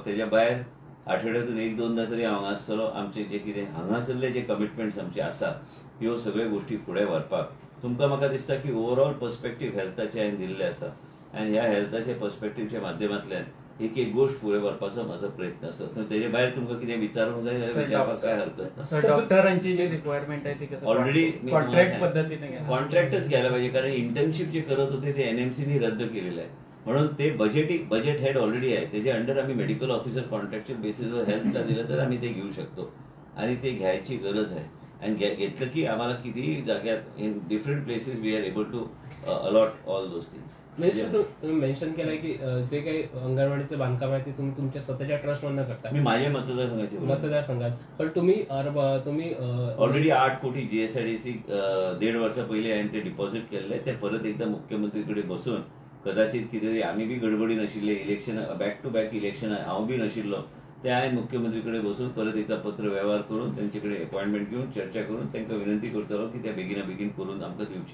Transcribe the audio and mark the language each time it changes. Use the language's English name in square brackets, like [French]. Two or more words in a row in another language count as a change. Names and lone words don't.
[Konkani] तेज्या भायर आठवड्यातून 1-2दा तरी हांव हांगा आसतलो. आमचे जे कितें हांगासरले जे कमिटमेंट्स आमचे आसा ह्यो सगळ्यो गोष्टी फुडें व्हरपाक. तुमकां म्हाका दिसता की [English] overall perspective [Konkani] हेल्थाचे हांवें दिल्ले आसा आनी ह्या हेल्थाच्या पर्स्पेक्टीवच्या माध्यमांतल्यान एक एक गोष्ट फुडें व्हरपाचो म्हजो प्रयत्न आसा. तेजे भायर तुमकां कितें विचारूंक जाय जाल्यार विचारपाक काय हरकत ना. [Marathi] डॉक्टरांची जी रिक्वायरमेंट आहे ती ऑलरेडी कॉन्ट्रॅक्ट पद्धतीने कॉन्ट्रॅक्टच घ्यायला पाहिजे, कारण इंटर्नशिप जे करत होते ते एनएमसीनी रद्द केलेलं आहे. म्हणून ते [English] budget head [Marathi] ऑलरेडी आहे, त्याच्या अंडर आम्ही [English] medical officer contractual basisवर [Marathi] हेल्थला दिलं तर आम्ही ते घेऊ शकतो आणि ते घ्यायची गरज आहे. आणि घेतलं की आम्हाला कितीही जाग्यात [English] in different places we are able to allot all those things. [Marathi] तुम्ही मेन्शन केलंय की जे काही अंगणवाडीचं बांधकाम आहे ते तुम्ही तुमच्या स्वतःच्या ट्रस्ट मधून करता. मी माझ्या मतदारसंघात पण तुम्ही [Konkani] ऑलरेडी 8 कोटी जीएसआयडीसी 1.5 वर्षा पहिले हांवें ते डिपॉझिट केलेले. ते परत एकदा मुख्यमंत्रीकडे बसून कदाचित कितें आम्ही बी गडबडी नाशिल्ले, [English] election back to back election [Konkani] हांव बी नाशिल्लो, ते हांवें मुख्यमंत्रीकडे बसून परत एकदा पत्र व्यवहार करून त्यांच्याकडे अपॉइंटमेंट घेऊन चर्चा करून त्यांना विनंती करतलो की त्या बेगिना बेगीन करून आमकां दिवचे.